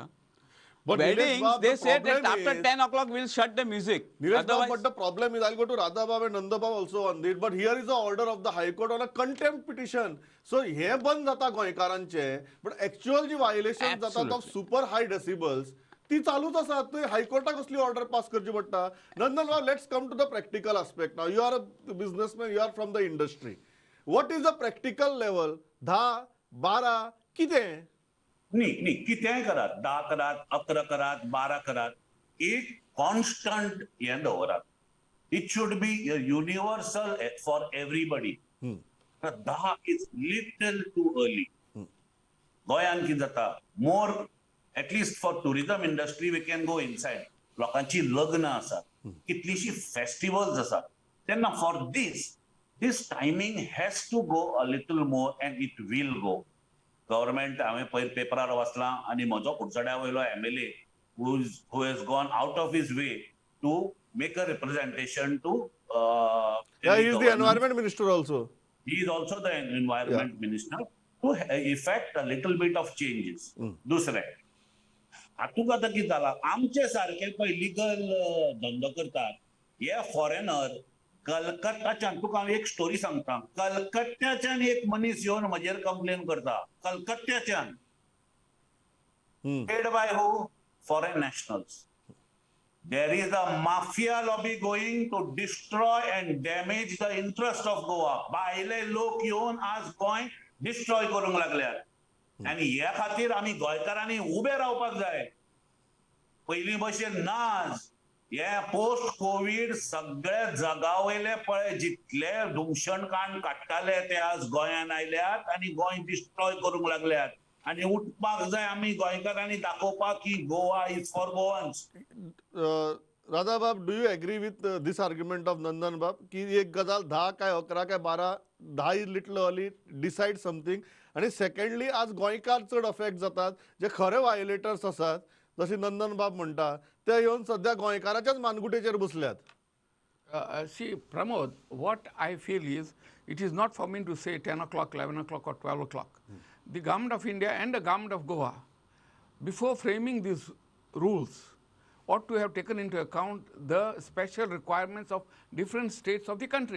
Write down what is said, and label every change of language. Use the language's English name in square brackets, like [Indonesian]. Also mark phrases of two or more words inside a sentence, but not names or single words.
[English] But weddings, they said that after 10 o'clock we'll shut the music. But the problem is, I'll go to Radhabab and Nandabab also on it, but here is the order of the High Court on a contempt petition. So here [Konkani] बंद जाता गोंयकारांचे, [English] but actual ji violations jata of super high decibels, [Konkani] ती चालूच आसा. हायकोर्टाक कसली ऑर्डर पास करची पडटा. नंदन, [English] Let's come to the practical aspect. Now you are a businessman, you are from the industry. What is the practical level? 10, 12 कितें? [Konkani] नाही कितेंय करात, 10 करात, 11 करात, 12 करात, एक कॉन्स्टंट हें दवरात. [English] It should be universal for everybody. 10 is little too early. [Konkani] गोंयान कितें जाता, मोर [English] at least for tourism industry we can go inside. [Konkani] लोकांची लग्न आसात, कितलीशी फेस्टिवल्स आसात. [English] तेन्ना for this timing has to go a little more, and it will go. [Konkani] गव्हर्नमेंट हांवें पयर पेपरार वाचलां आनी म्हजो कुडचड्या वयलो MLA [English] who has gone out of his way to make a representation to he is the environment minister also. He is also the environment minister to effect a little bit of changes. [Konkani] दुसरें हातूंत आतां कितें जालां, आमचे सारके पळय लिगल धंदो करतात हे फॉरेनर कलकत्ताच्यान. तुका हांव एक स्टोरी सांगता. कलकत्त्याच्यान एक मनीस येवन म्हजेर कंप्लेन करता. [English] कलकत्त्याच्यान. Paid by who? Foreign nationals. There is a mafia lobby going to destroy and damage the interest of Goa. [Konkani] भायले लोक येवन आज गोंय डिस्ट्रॉय करूंक लागल्यात. आणि ह्या खातीर आमी गोंयकारांनी उबे रावपाक जाय. पयलीं भशेन नाच. हे पोस्ट कोविड सगळे जगावयले पळय जितले धुमशणकांड काडटाले ते आज गोंयान आयल्यात आनी गोंय डिस्ट्रॉय करूंक लागल्यात. आनी उठपाक जाय आमी गोंयकारांनी दाखोवपाक की [English] Goa is for Goans. [Konkani] राधाबाब, [English] Do you agree with this argument of Nandan Bab [Konkani] की एक गजाल 10 काय 11 काय 12 [English] 10 is little early, decide something. [Konkani] आणि सेकंडली आज गोंयकार चड अफेक्ट जातात जे खरे वायोलेटर्स आसात, जशी नंदन बाब म्हणटा ते येवन सध्या गोंयकाराच्याच मानगुटेचेर बसल्यात. [English] See, Pramod, what I feel is, it is not for me to say 10 o'clock, 11 o'clock or 12 o'clock. The government of India and the government of Goa, before framing these rules, ought to have taken into account the special requirements of different states of the country.